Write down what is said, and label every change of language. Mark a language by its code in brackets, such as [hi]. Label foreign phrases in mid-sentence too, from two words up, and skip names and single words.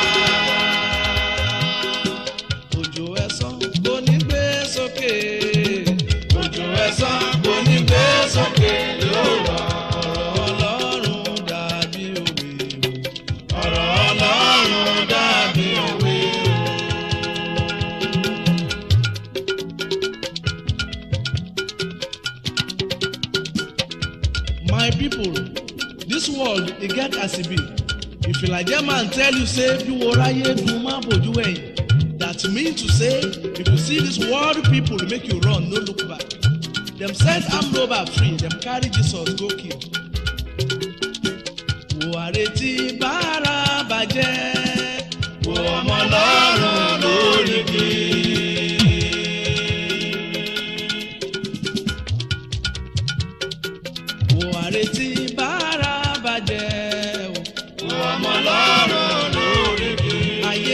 [yo] Òjò ẹ̀san kò ní gbé sókè, òjò ẹ̀san kò ní gbé sókè yóò rọ̀. Ọ̀rọ̀ Ọlọ́run dàbí òwe o, ọ̀rọ̀ Ọlọ́run dàbí òwe o. [pcm] My people, this world e get as e be. If Elijah man tell you say [yo] bí wo ráyé dùn má bójú ẹ̀yìn, [pcm] that mean to say if you see this world people make you run no look back. Dem set armed robber free, dem carry Jesus go kill. [yo] Wo àrètí bára bàjẹ́, wo ọmọ Ọlọ́run lórí igi. Wo àrètí bára bàjẹ́, wo ọmọ Ọlọ́run lórí igi.